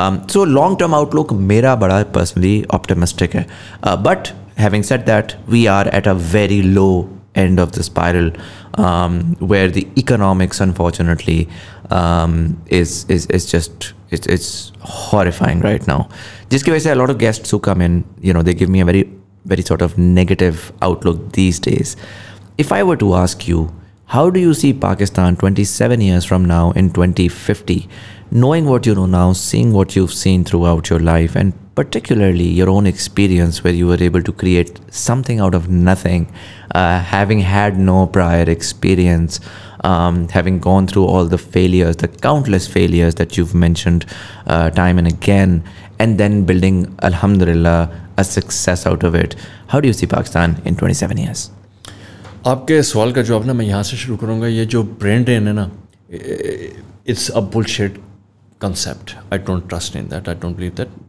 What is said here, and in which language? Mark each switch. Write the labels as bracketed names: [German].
[English] So long term outlook میرا بڑا personally optimistic ہے, but having said that we are at a very low end of the spiral, where the economics unfortunately is just it's horrifying right now. [Urdu] Jiske wajah se [English] a lot of guests who come in, they give me a very sort of negative outlook these days. If I were to ask you, how do you see Pakistan 27 years from now in 2050, knowing what you know now, seeing what you've seen throughout your life, and particularly your own experience where you were able to create something out of nothing, having had no prior experience, having gone through all the failures, the countless failures that you've mentioned time and again, and then building, alhamdulillah, a success out of it. How do you see Pakistan in 27 years? [Urdu] آپ کے سوال کا جواب نا میں یہاں سے شروع کروں گا. یہ جو برین ڈرین ہے نا, [English] It's a bullshit concept. I don't trust in that, I don't believe that.